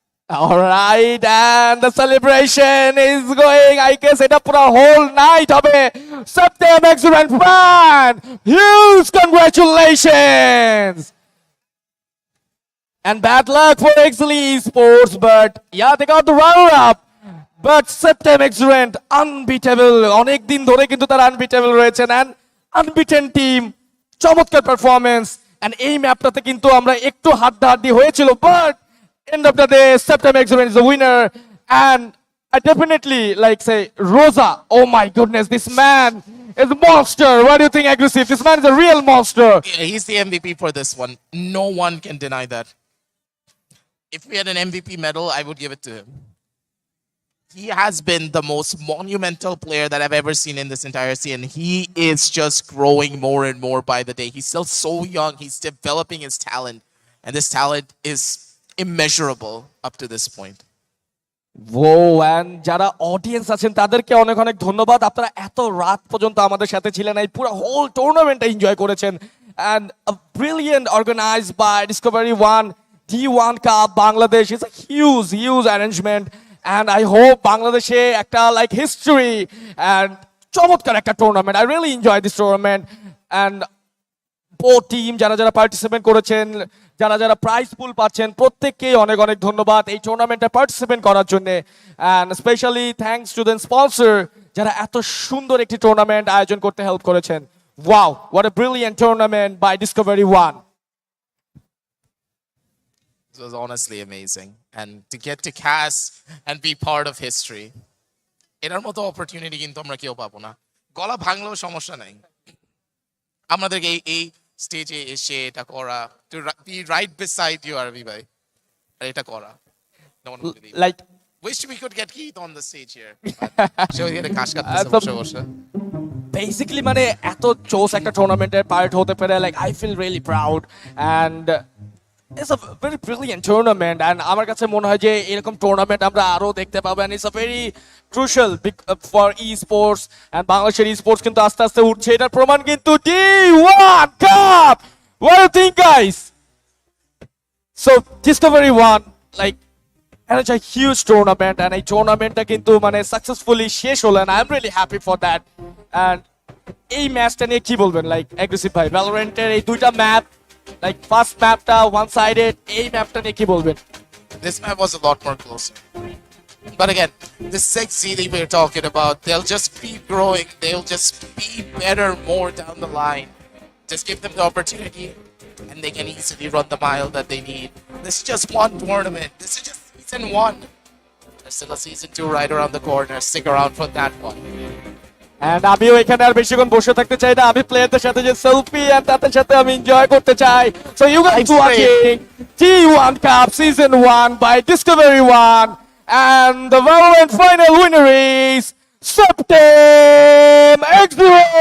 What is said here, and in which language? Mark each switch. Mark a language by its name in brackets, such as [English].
[English] Alright, and the celebration is going, I guess, [Bangla] এটা পুরো [English] whole night [Bangla] হবে. [English] Septem Excellent fan! Huge congratulations! And bad luck for Exili Esports, but yeah, they got the runner-up. But Septem Excellent, unbeatable. [Bangla] অনেক দিন ধরে কিন্তু তারা unbeatable রয়েছেন [English] and unbeaten team. [Bangla] চমৎকার [English] performance. And [Bangla] এই ম্যাপটাতে কিন্তু আমরা একটু হাড্ডাহাড্ডি হয়েছিল, [English] but end of the day, Septem Excellent is the winner. And I definitely like say Rosa. Oh my goodness, this man is a monster. What do you think, aggressive? This man is a real monster. Yeah, he's the MVP for this one. No one can deny that. If we had an MVP medal, I would give it to him. He has been the most monumental player that I've ever seen in this entire scene. He is just growing more and more by the day. He's still so young. He's developing his talent. And this talent is immeasurable up to this point. [Bangla] O and যারা audience আছেন তাদেরকে অনেক অনেক ধন্যবাদ, আপনারা এত রাত পর্যন্ত আমাদের সাথে ছিলেন, এই পুরো হোল টুর্নামেন্টটা এনজয় করেছেন। And brilliant organised by Discovery one D1 cup Bangladesh [English] is a huge arrangement, [Bangla] and I hope বাংলাদেশে একটা লাইক হিস্ট্রি অ্যান্ড চমৎকার একটা tournament. [English] I really enjoy this tournament [Bangla] and both team যারা যারা পার্টিসিপেট করেছেন, যারা যারা প্রাইজ পুল পাচ্ছেন, প্রত্যেককেই অনেক অনেক ধন্যবাদ এই টুর্নামেন্টে পার্টিসিপেট করার জন্য। And specially [English] thanks to the sponsor [Bangla] যারা এত সুন্দর একটি টুর্নামেন্ট আয়োজন করতে হেল্প করেছেন। [English] Wow, what a brilliant tournament by discovery one. It was honestly amazing. And to get to cast and be part of history. [Bangla] এটার মতো অপরচুনিটি কিন্তু আমরা কেউ পাবো না। গলা ভাঙলেও সমস্যা নাই। আমাদেরকে এই স্টেজে এসে এটা করা, [English] to be right beside you [Bangla] আরবি ভাই, আর এটা করা, [English] no one would believe it. Like Wish we could get Keith on the stage here. [Bangla] সে ওইখানে কাশ কাটতেছে বসে বসে। বেসিক্যালি মানে এত জোস একটা টুর্নামেন্টের পার্ট হতে পেরে like [English] I feel really proud and it's a very brilliant tournament. [Bangla] And আমার কাছে মনে হয় যে এরকম টুর্নামেন্ট আমরা আরো দেখতে পাবো, and [English] It's a very crucial for esports. [Bangla] And বাংলাদেশের ই স্পোর্টস কিন্তু আস্তে আস্তে উঠছে, এটার প্রমাণ কিন্তু D1 cup. [English] What do you think, guys? So Discovery One like and it's a huge tournament, and [Bangla] এই টুর্নামেন্টটা কিন্তু মানে সাকসেসফুলি শেষ হলো, [English] and I'm really happy for that. [Bangla] And এই ম্যাচটা নিয়ে কি বলবেন লাইক অ্যাগ্রেসিভ ভাই? ভ্যালোরেন্টের এই দুইটা ম্যাপ লাইক ফার্স্ট ম্যাপটা ওয়ান সাইডেড, এই ম্যাপটা নিয়ে কি বলবেন? [English] This map was a lot more closer. But again, the 6 that we're talking about, they'll just keep growing. They'll just be better more down the line. Just give them the opportunity, and they can easily run the mile that they need. This is just one tournament. This is just season 1. There's still a season 2 right around the corner. Stick around for that one. [Bangla] And আমিও এখানে আর বেশিক্ষণ বসে থাকতে চাই না, আমি প্লেয়ারদের সাথে যে সেলফি and তাদের সাথে আমি এনজয় করতে চাই। [English] So you guys watching D1 Cup Season 1 by Discovery One, and the Valorant final winner is Septem X-Ray.